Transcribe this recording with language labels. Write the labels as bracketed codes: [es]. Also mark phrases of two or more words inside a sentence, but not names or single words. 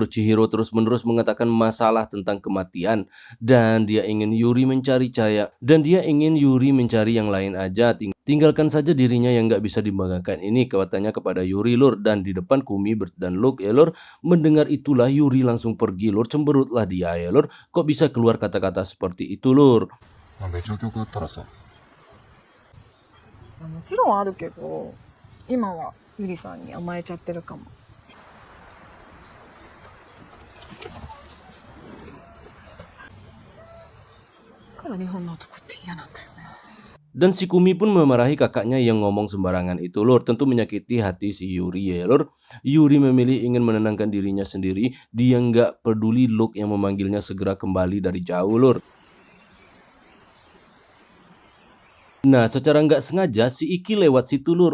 [id] Chihiro terus-menerus mengatakan masalah tentang kematian dan dia ingin Yuri mencari yang lain aja. Tinggalkan saja dirinya yang nggak bisa dibanggakan ini, katanya kepada Yuri, Lur. Dan di depan Kumi dan Luke ya, Lur. Mendengar itulah Yuri langsung pergi, Lur. Cemberutlah dia ya, Lur. Kok bisa keluar kata-kata seperti itu, Lur? [ja] まあ別の曲あったらさ、もちろんあるけど、今はゆりさんに甘えちゃってるかも。だから日本の男って嫌なんだよね。 [id] Dan si Kumi pun memarahi kakaknya yang ngomong sembarangan itu, Lur. Tentu menyakiti hati si Yuri ya, Lur. Yuri memilih ingin menenangkan dirinya sendiri. Dia nggak peduli Luke yang memanggilnya segera kembali dari jauh, Lur. Nah, secara nggak sengaja si Iki lewat situ, Lur.